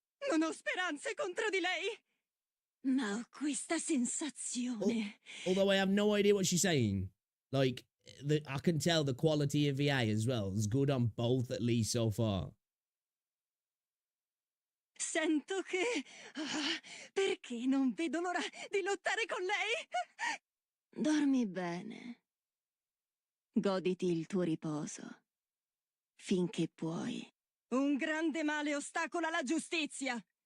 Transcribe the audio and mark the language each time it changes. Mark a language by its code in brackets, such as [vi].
[it] Non ho speranze contro di lei! Ma ho questa sensazione. [en] Although I have no idea what she's saying. Like, I can tell the quality of VA as well. It's good on both, at least so far. [it] Sento che... perché non vedo l'ora di lottare con lei? Dormi bene. Goditi il tuo riposo. Finché puoi. Un grande male ostacola la giustizia.